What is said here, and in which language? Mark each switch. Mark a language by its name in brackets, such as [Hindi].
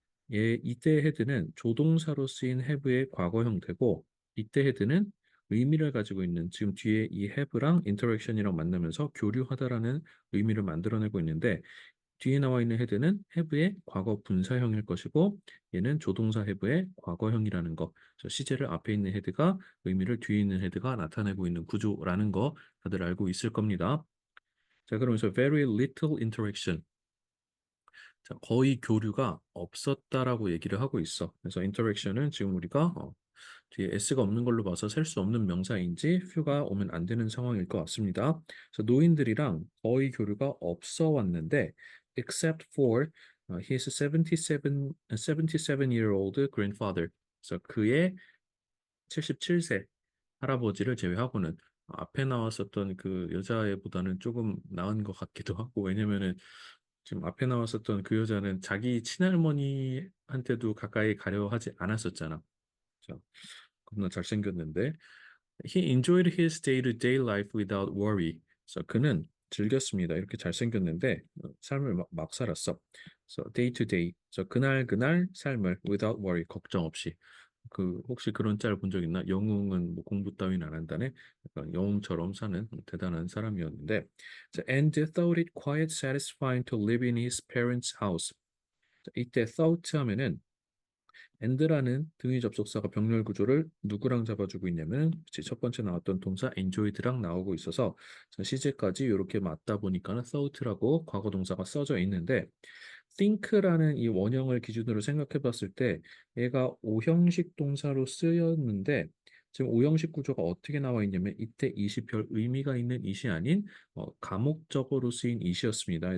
[Korean] 이때 헤드는 조동사로 쓰인 have의 과거 형태고 이때 헤드는 의미를 가지고 있는 지금 뒤에 이 have랑 interaction이랑 만나면서 교류하다라는 의미를 만들어내고 있는데 뒤에 나와 있는 헤드는 have의 과거 분사형일 것이고 얘는 조동사 have의 과거형이라는 거. 시제를 앞에 있는 헤드가 의미를 뒤에 있는 헤드가 나타내고 있는 구조라는 거 다들 알고 있을 겁니다. 자, 그러면서 [English] very little interaction. [Korean] 자, 거의 교류가 없었다라고 얘기를 하고 있어. 그래서 interaction은 지금 우리가 뒤에 s가 없는 걸로 봐서 셀 수 없는 명사인지 few가 오면 안 되는 상황일 것 같습니다. 그래서 노인들이랑 거의 교류가 없어 왔는데 [English] except for his 77-year-old grandfather. [Korean] 그래서 그의 77세 할아버지를 제외하고는 앞에 나왔었던 그 여자애보다는 조금 나은 것 같기도 하고 왜냐면은 지금 앞에 나왔었던 그 여자는 자기 친할머니한테도 가까이 가려 하지 않았었잖아. 그죠? 겁나 잘생겼는데 [English] He enjoyed his day-to-day life without worry. [Korean] 그래서 그는 즐겼습니다. 이렇게 잘생겼는데 삶을 막 살았어. 그래서 day-to-day. 그래서 그날 삶을 [English] without worry. [Korean] 걱정 없이. 그 혹시 그런 짤 본 적 있나? 영웅은 뭐 공부 따위는 안 한다네. 약간 영웅처럼 사는 대단한 사람이었는데. [English] 자, and thought it quite satisfying to live in his parents' house. [Korean] 자, 이때 thought 하면은 and라는 등위 접속사가 병렬 구조를 누구랑 잡아주고 있냐면 첫 번째 나왔던 동사 enjoyed랑 나오고 있어서 시제까지 이렇게 맞다 보니까는 thought라고 과거 동사가 써져 있는데 think라는 이 원형을 기준으로 생각해 봤을 때 얘가 오형식 동사로 쓰였는데 지금 오형식 구조가 어떻게 나와 있냐면 이때 이시 별 의미가 있는 이시 아닌 가목적어로 쓰인 이시였습니다.